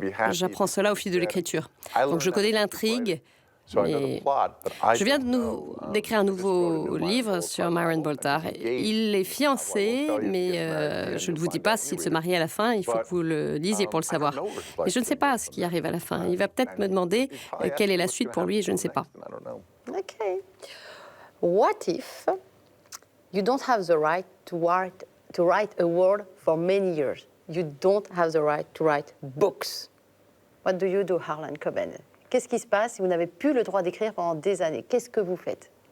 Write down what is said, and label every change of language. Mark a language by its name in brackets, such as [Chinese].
[French] J'apprends cela au fil de l'écriture. Donc je connais l'intrigue. Mais je viens d'écrire un nouveau livre sur Myron Bolitar. Il est fiancé, mais je ne vous dis pas s'il se marie à la fin. Il faut que vous le lisiez pour le savoir. Mais je ne sais pas ce qui arrive à la fin. Il va peut-être me demander quelle est la suite pour lui et je ne sais pas. OK. [English] What if you don't have the right to write a word for many years? You don't have the right to write books. What do you do, Harlan Coben? [French] Qu'est-ce qui se passe si vous n'avez plus le droit d'écrire pendant des années? Qu'est-ce que vous faites?